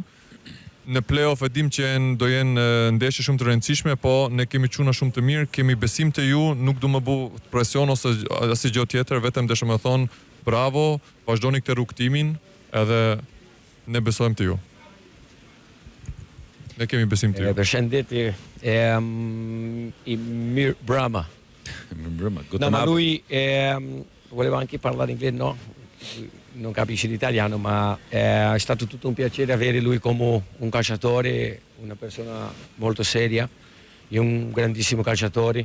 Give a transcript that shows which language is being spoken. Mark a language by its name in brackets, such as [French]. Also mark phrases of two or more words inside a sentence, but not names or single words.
[Albanian] Në play-off e dim që do jenë ndeshje shumë të rëndësishme, po ne kemi quna shumë të mirë, kemi besim të ju, nuk du më bu presion ose asnjë gjë tjetër, vetëm dëshëm e thonë bravo, vazhdoni këtë rrugtimin, edhe ne besojmë të ju. Ne kemi besim të ju. Përshëndetje, i Mir Brahma. [Italian] No, ma lui voleva anche parlare inglese, no? Non capisce l'italiano, ma è stato tutto un piacere avere lui come un calciatore, una persona molto seria e un grandissimo calciatore.